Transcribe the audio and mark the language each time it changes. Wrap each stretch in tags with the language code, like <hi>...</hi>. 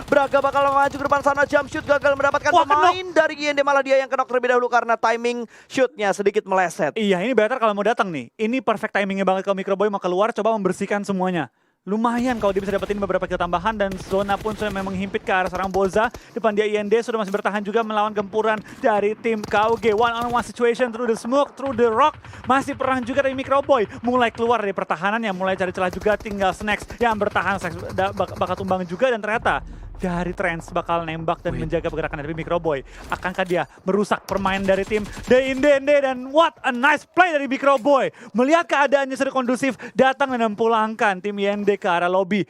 <id>Braga bakal maju ke depan sana, jump shoot gagal mendapatkan pemain dari IND, malah dia yang kenok terlebih dahulu karena timing shootnya sedikit meleset. Iya, ini better kalau mau datang nih. Ini perfect timingnya banget kalau Microboy mau keluar, coba membersihkan semuanya. Lumayan kalau dia bisa dapetin beberapa kill tambahan, dan zona pun sudah memang menghimpit ke arah seorang Boza. Depan dia IND sudah masih bertahan juga melawan gempuran dari tim KOG.</id> <en>One on one situation through the smoke, through the rock.</en> <id>Masih perang juga dari Microboy. Mulai keluar dari pertahanan yang mulai cari celah juga. Tinggal Snacks yang bertahan, bakal tumbang juga, dan ternyata dari Trends bakal nembak dan menjaga pergerakan dari Microboy. Akankah dia merusak permainan dari tim IND? Dan</id> <en>what a nice play</en> <id>dari Microboy. Melihat keadaannya sudah kondusif, datang dan memulangkan tim IND ke arah lobby.</id>